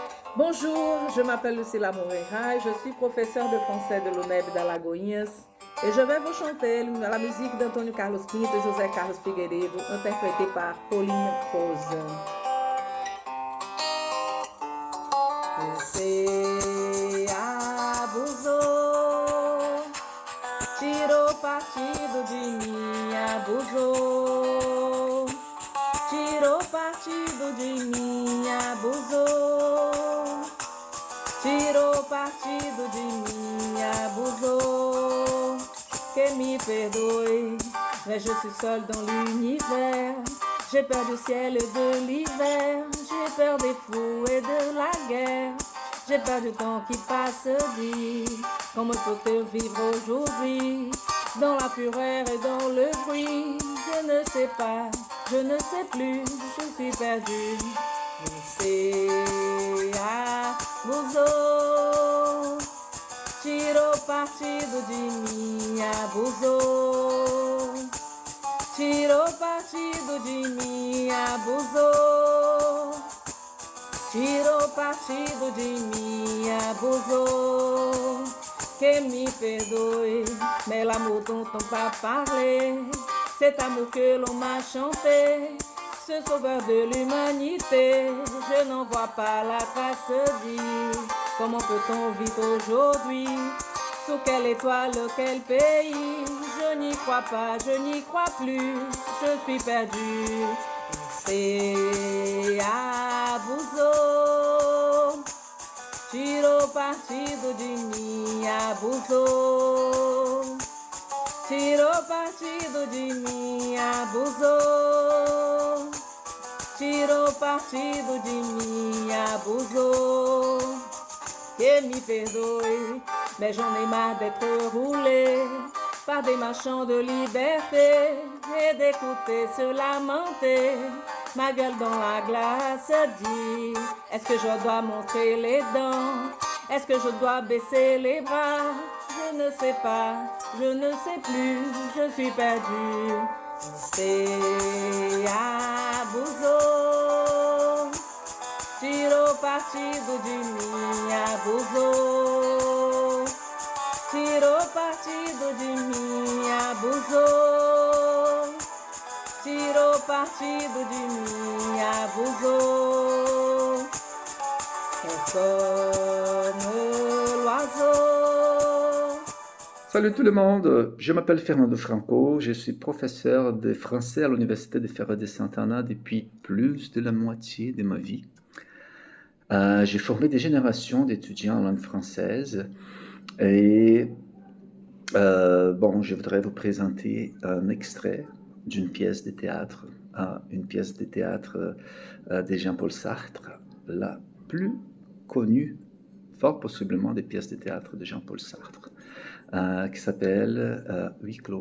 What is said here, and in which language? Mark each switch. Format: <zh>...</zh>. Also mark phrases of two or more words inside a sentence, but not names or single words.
<fr>Bonjour, je m'appelle Lucila Moreira et je suis professeure de français de l'UNEB d'Alagoinhas et je vais vous chanter la musique d'Antônio Carlos Pinto et José Carlos Figueiredo, interprétée par Pauline Rose.</fr> <pt>Você abusou, tirou partido de mim, abusou, tirou partido de mim, abusou, tirou partido de mim, abusou, que me perdoe,</pt> <fr>mais je suis seule dans l'univers, j'ai peur du ciel et de l'hiver, j'ai peur des fous et de la guerre, j'ai peur du temps qui passe dit, comment peut-on vivre aujourd'hui, dans la fureur et dans le bruit, je ne sais pas, je ne sais plus, je suis perdue.</fr> <pt>Você abusou, tirou partido de mim, abusou, tirou partido de mim, abusou, tirou partido de mim, abusou, que me perdoe,</pt> <fr>mais l'amour dont on va parler, cet amour que l'on m'a chanté, ce sauveur de l'humanité, je n'en vois pas la trace dit, comment peut-on vivre aujourd'hui, sous quelle étoile, quel pays, je n'y crois pas, je n'y crois plus, je suis perdue, c'est</fr> <pt>abusou, tirou partido de mim, abusou, tirou partido de mim, abusou, tirou partido de mim, abusou, que me perdoe,</pt> <fr>mais j'en ai marre d'être roulé par des marchands de liberté et d'écouter se lamenter, ma gueule dans la glace dit, est-ce que je dois montrer les dents, est-ce que je dois baisser les bras, je ne sais pas, je ne sais plus, je suis perdue, c'est</fr> <pt>abusou, tirou partido de mim, abusou, tirou partido de mim, abusou, tirou partido de mim, abusou,</pt> <fr>c'est comme l'oiseau. Salut tout le monde, je m'appelle Fernando Franco, je suis professeur de français à l'Université de Feira de Santana depuis plus de la moitié de ma vie. J'ai formé des générations d'étudiants en langue française et je voudrais vous présenter un extrait d'une pièce de théâtre, une pièce de théâtre de Jean-Paul Sartre, la plus connue, fort possiblement des pièces de théâtre de Jean-Paul Sartre, qui s'appelle Huis clos.</fr>